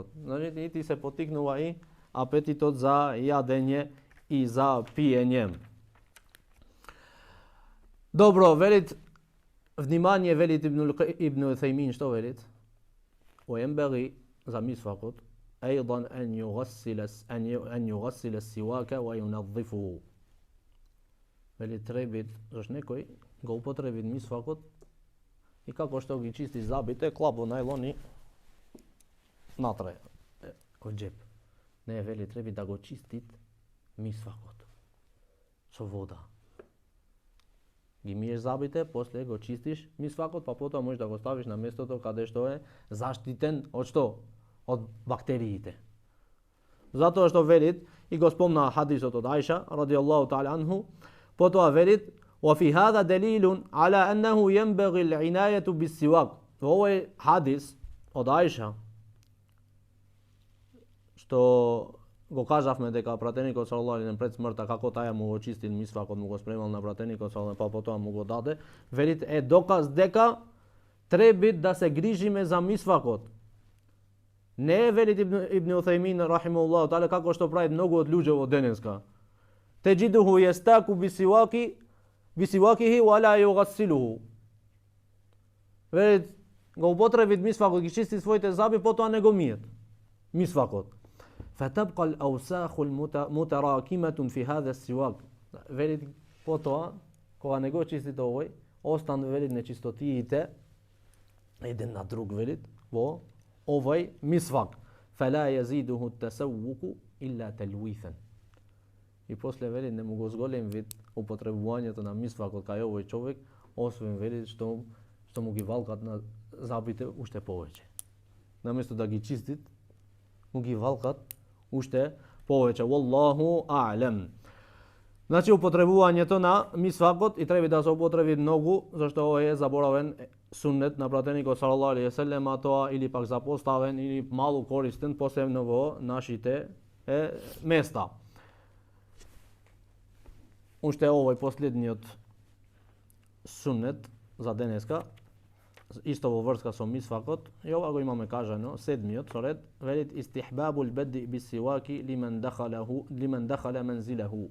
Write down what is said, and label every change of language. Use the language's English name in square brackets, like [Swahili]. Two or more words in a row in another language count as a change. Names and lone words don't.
[Macedonian] Значи и ти се потикнува и апетитот за јадење и за пиење. Добро, велит, внимание, велит Ибн Уthaymin, што велит? [Arabic] وينبغي [Macedonian] за мисвакот [Arabic] أيضا أن يغسل السواك وينظفه. [Macedonian] Вели требит, зашто некој го употреби мисвакот и како што ги чисти забите, клап во најлон и натре од џеп. Не, вели, треба да го чистит мисвакот со вода. Ги миеш забите, после го чистиш мисвакот, па потоа можеш да го ставиш на местото каде што е заштитен од што? Од бактериите. Затоа што велит, и го спомна хадисот од Аиша, [Arabic] رضي الله تعالى عنه, [Macedonian] потоа велит, [Arabic] وفي هذا دليل على أنه ينبغي العناية بالسواك. [Macedonian] Во овој хадис од Аиша, што го кажавме дека пратеникот [Arabic] صلى الله عليه [Macedonian] пред смртта како таја му го чистил мисвакот, му го спремал на пратеникот саллаллаху, па потоа му го даде, велит е доказ дека треба да се грижиме за мисвакот. Не е, велит Ибн Утhaymeen [Arabic] رحمه الله تعالى, [Macedonian] како што прави многу од луѓе во денеска. [Arabic] تجده يستاك بسواكه ولا يغسله. [Macedonian] Велит, го употребит мисвакот, ги чисти своите заби, потоа не го миет мисвакот. [Arabic] فتبقى الأوساخ المتراكمة في هذا السواك. [Macedonian] Велит, потоа, кога не го чистите овој, остан, велит, нечистотиите еден на друг, велит, во овој мисвак. [Arabic] فلا يزيده التسوق إلا تلويثا. [Macedonian] И после, велит, не му го зголем вид употребувањето на мисвакот кај овој човек, освен, велит, што му ги валкат на забите уште повеќе. Наместо да ги чистит, му ги валкат уште повеќе. [Arabic] Wallahu a'lam. [Macedonian] Значи, употребувањето на мисвакот и треба да се употреби многу, зашто овој е заборавен суннет на пратеникот [Arabic] صلى الله عليه وسلم, [Macedonian] а тоа или пак запоставен или малу користен, посебно во нашите места. Уште овој последниот суннет за денеска, исто во врска со мисвакот, и ова го имаме кажано, седмиот со ред, велит [Arabic] استحباب البدء بالسواك لمن دخل منزله.